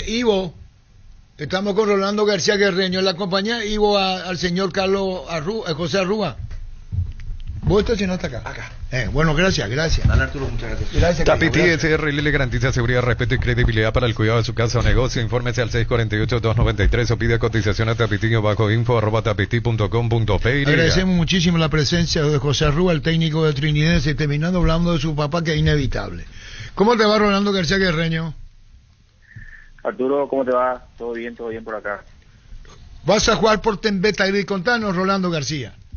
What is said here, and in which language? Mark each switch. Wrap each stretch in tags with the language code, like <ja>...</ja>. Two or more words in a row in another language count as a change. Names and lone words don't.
<es>Ivo, estamos con Rolando García Guerreño en la compañía. Ivo al señor Carlos Arruga, José Arruga. ¿Vos estacionaste acá? Acá. Bueno, gracias. Dale, Arturo, muchas gracias. Gracias, Tapiti Carlos, SRL le garantiza seguridad, respeto y credibilidad para el cuidado de su casa o negocio. Infórmese al 648-293 o pide cotización a tapiti-info@tapiti.com.pe. Agradecemos muchísimo la presencia de José Arruga, el técnico de Trinidad, y terminando hablando de su papá, que es inevitable. ¿Cómo te va, Rolando García Guerreño? Arturo, ¿cómo te va? Todo bien por acá. ¿Vas a jugar por Tembeta y contanos, Rolando García?</es>